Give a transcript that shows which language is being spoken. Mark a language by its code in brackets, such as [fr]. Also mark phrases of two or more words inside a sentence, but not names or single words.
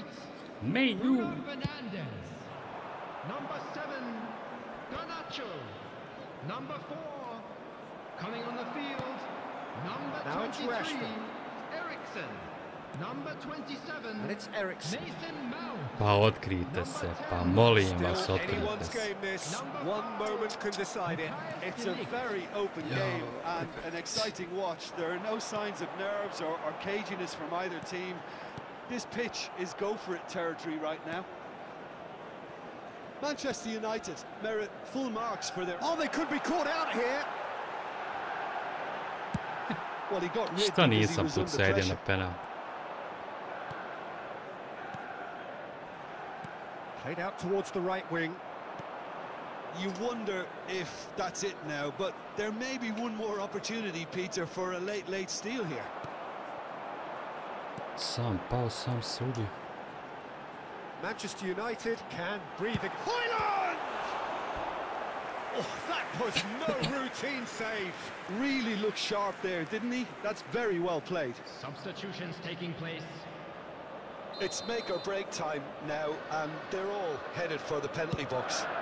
[en] Menu. Fernandez. Number 7. Garnacho. Number 4. Coming on the field. Number Now it's 23. Rashford. Eriksson. Number 27. And it's Eriksson. Nathan Mount. [sr] Pa otkrijte se, pa molim vas [en] Still [sr] otkrijte [en] anyone's [sr] se. [en] game this. One moment can decide it. It's a very open game and an exciting watch. There are no signs of nerves or caginess from either team. This pitch is go-for-it territory right now. Manchester United merit full marks for their... Oh, they could be caught out here. Well, he got rid [sr] Šta [en] because he [sr] nisam [en] was [sr] tu [en] under [sr] sedio [en] pressure. [sr] na penal? [en] Played out towards the right wing. You wonder if that's it now, but there may be one more opportunity, Peter, for a late steal here. [sr] Sam pao, sam sudio. [en] Manchester United can breathe again. Hoyland! Oh, that was no routine save. Really looked sharp there, didn't he? That's very well played. Substitutions taking place. It's make or break time now, and they're all headed for the penalty box.